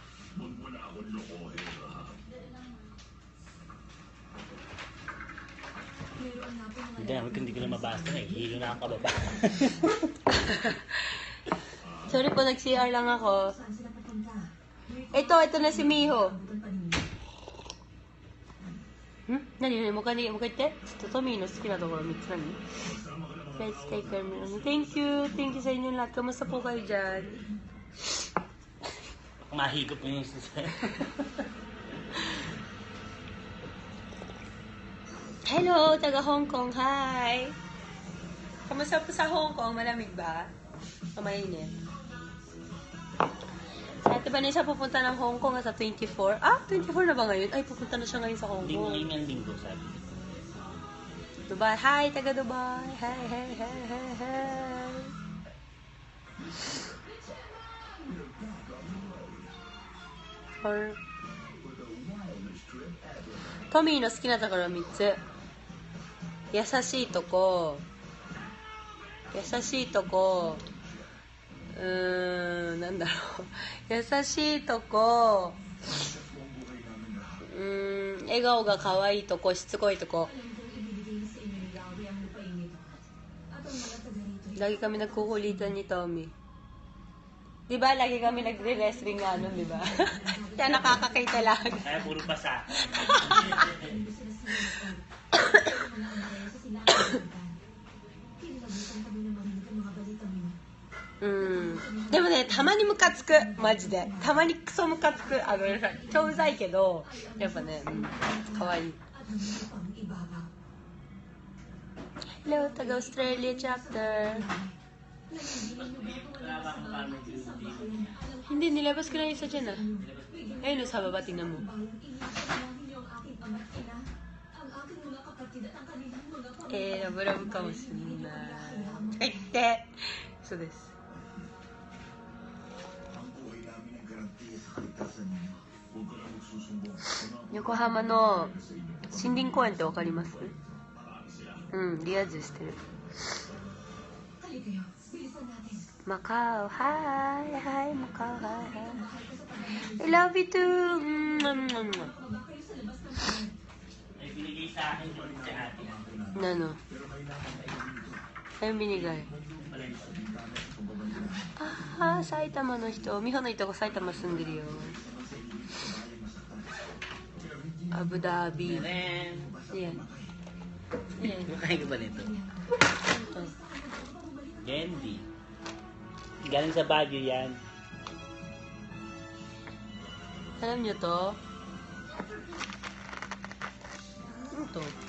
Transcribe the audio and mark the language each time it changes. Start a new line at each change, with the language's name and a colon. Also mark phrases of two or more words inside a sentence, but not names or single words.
Filipino: Meron nga po mga Hindi naman hindi ko na mabasa eh. Hilo na ang kababa. Sorry po, nag-CR lang ako. saan sila papunta. Ito na si Miho. Abutan pa ninyo.
Japanese: 何もかにもう一回言って。ちょっとトミーの好きなところ3つ何
English: Let's take care. Thank you. Thank you
Filipino: sa inyo lahat. Kamusta po kayo dyan? Mahigop mo yung susunod. Hello, taga Hong Kong. Hi! Kamusta po sa Hong Kong? Malamig ba? O mainit? Ate Vanessa pupunta ng Hong Kong sa 24. Ah, 24 na ba ngayon? Ay, pupunta na siya ngayon sa Hong Hindi mo Kong. ngayon ang linggo, sabi. Dubai. Hi, taga Dubai.
English: Hey, hey, hey, hey, hey. Or...
Japanese: トミーの好きなところ3つ。優しいとこ。優しいとこ。なんだろう。優しいとこ。笑顔が可愛いとこ、しつこいとこ。
Filipino: Lagi kami nagkukulitan ni Tommy. Di ba? Lagi kami nagre-wrestling nga nun, di ba? Kaya nakakakita lang. Kaya puro pasa.
Japanese: でもね、たまにムカつく。マジで。たまにクソムカつく。超うざいけど、やっぱね、かわいい。
Filipino: Hello, taga Australia chapter. Hindi, nilabas ko na yung isa dyan ah. Ayun, sa baba, tingnan mo. Laborabo ka mo sila. Ay, te!
English: So this.
Japanese: 横浜の森林公園ってわかります？リア充してる。マカオ、はいはい、マカオ、はいはい。
English: I love you too!
Filipino: May binigay sa akin yung si ate. Ano? Ayun binigay. Valencia.
Japanese: ああ、埼玉の人。美穂のいとこ埼玉住んでるよ。アブダビ。 Ren.
Filipino: Yan. Makain ka ba nito? Candy. Galing sa Baguio yan. Alam nyo to? Ano to?